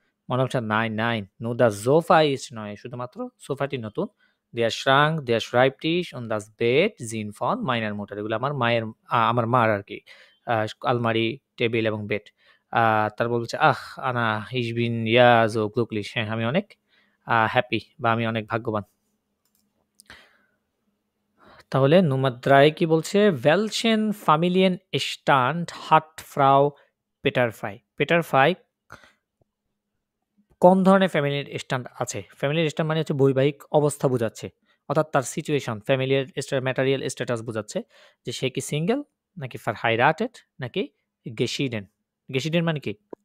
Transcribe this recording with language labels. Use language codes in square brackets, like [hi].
[bn] মনে হচ্ছে [de] nein nur das Sofa ist neu [bn] শুধুমাত্র সোফাটি নতুন [de] der Schrank der Schreibtisch und das Bett sind von meiner Mutter [bn] এগুলো আমার মার আর কি আলমারি টেবিল এবং বেড তারপর বলছে আনা [de] ich bin ja so glücklich [bn] হ্যাঁ আমি অনেক হ্যাপি বা আমি অনেক ভাগ্যবান। তাহলে Nummer 3 কি বলছে? [de] Welchen Familienstand hat Frau Peterfrei? [bn] Peterfrei কোন ধরনের ফ্যামিলির স্ট্যান্ড আছে? ফ্যামিলির স্ট্যান্ড মানে হচ্ছে বৈবাহিক অবস্থা বোঝাচ্ছে। অর্থাৎ তার সিচুয়েশন, ফ্যামিলির ম্যাটেরিয়াল স্ট্যাটাস বোঝাচ্ছে যে সে কি সিঙ্গেল নাকি verheiratet নাকি geschieden। geschieden মানে কি?